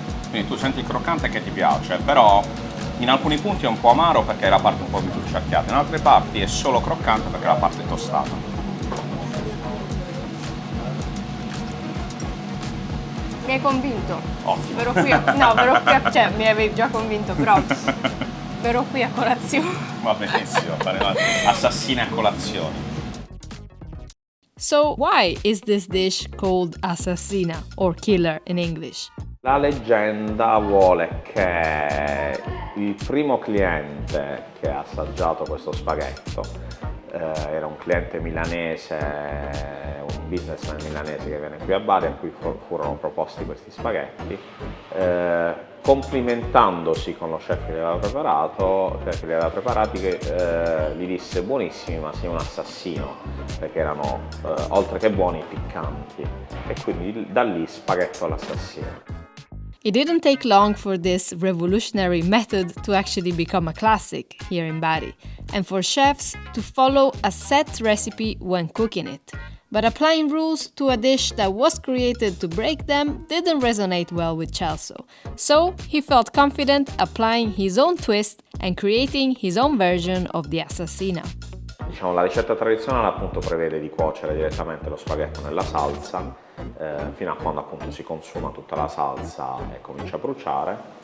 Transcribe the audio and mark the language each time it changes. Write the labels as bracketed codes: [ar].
[it] Quindi tu senti il croccante che ti piace, però in alcuni punti è un po' amaro perché è la parte un po' più bruciacchiata, in altre parti è solo croccante perché è la parte tostata. Mi hai convinto. Ottimo. Verrò qui cioè mi avevi già convinto, però verrò qui a colazione. Va benissimo, faremo assassine a colazione. [en] So, why is this dish called assassina or killer in English? [it] La leggenda vuole che il primo cliente che ha assaggiato questo spaghetto era un cliente milanese, un businessman milanese che viene qui a Bari, a cui furono proposti questi spaghetti. Complimentandosi con lo chef che li aveva preparati, che gli disse buonissimi ma sei un assassino, perché erano oltre che buoni piccanti, e quindi da lì spaghetto all'assassino. [en] It didn't take long for this revolutionary method to actually become a classic here in Bari, and for chefs to follow a set recipe when cooking it. But applying rules to a dish that was created to break them didn't resonate well with Celso, so he felt confident applying his own twist and creating his own version of the assassina. [it] Diciamo, la ricetta tradizionale appunto prevede di cuocere direttamente lo spaghetto nella salsa fino a quando appunto si consuma tutta la salsa e comincia a bruciare.